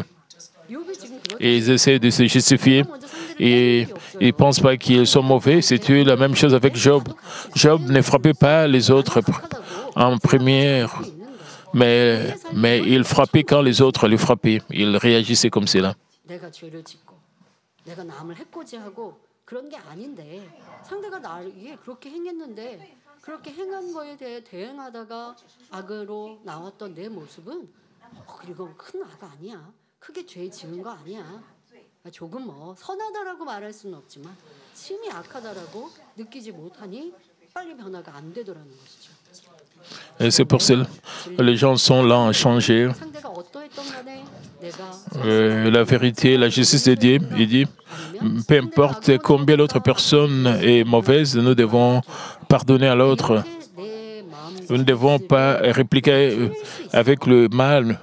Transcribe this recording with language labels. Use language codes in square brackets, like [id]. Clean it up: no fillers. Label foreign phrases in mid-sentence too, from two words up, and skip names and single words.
[fr] Et ils essaient de se justifier. Et ils ne pensent pas qu'ils sont mauvais. C'était la même chose avec Job. Job ne frappait pas les autres en première, mais il frappait quand les autres le frappaient. Il réagissait comme cela. [ko] 그렇게 행한 거에 대해 대응하다가 악으로 나왔던 내 모습은 이건 큰 악 아니야. 크게 죄 지은 거 아니야. 조금 선하다라고 말할 수는 없지만 심히 악하다라고 느끼지 못하니 빨리 변화가 안 되더라는 것이죠. [fr] Et c'est pour cela que les gens sont là à changer. La vérité, la justice de Dieu, il dit, peu importe combien l'autre personne est mauvaise, nous devons pardonner à l'autre. Nous ne devons pas répliquer avec le mal.